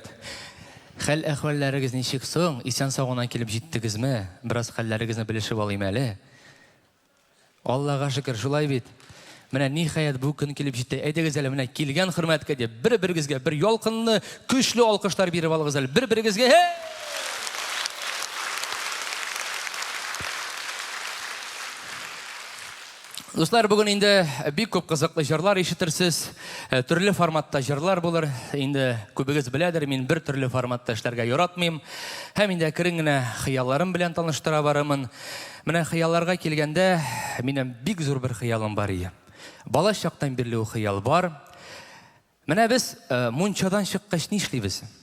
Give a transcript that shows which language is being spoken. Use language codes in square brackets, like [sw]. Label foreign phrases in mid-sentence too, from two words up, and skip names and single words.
[tt] Хәл әхвалләрегез ничек соң? Исән сагыннан килеп җиттегезме? Бераз хәлләрегезне белешеп алыйм әле. Аллага шөкер, шулай бит. Менә ниһаят бу көн килеп җитте. Әйдәгез әле менә килгән хөрмәткә дип бер-берегезгә бер ялкынлы, көчле алкышлар биреп алыгыз әле. Бер-берегезгә. [az] Dostlar, bugün indi [tt] bik көп кызыклы җырлар ишетерсез. Төрле форматта җырлар булыр. Инде күбегез беләдер, мин бер төрле форматта эшләргә яратмыйм. Һәм инде кирен генә хыялларым белән таныштыра барамын. Менә хыялларга килгәндә, минем бик зур бер хыялым бар иде. Бала чактан бирле ул хыял бар. Менә без мунчадан чыккач ни эшлибез?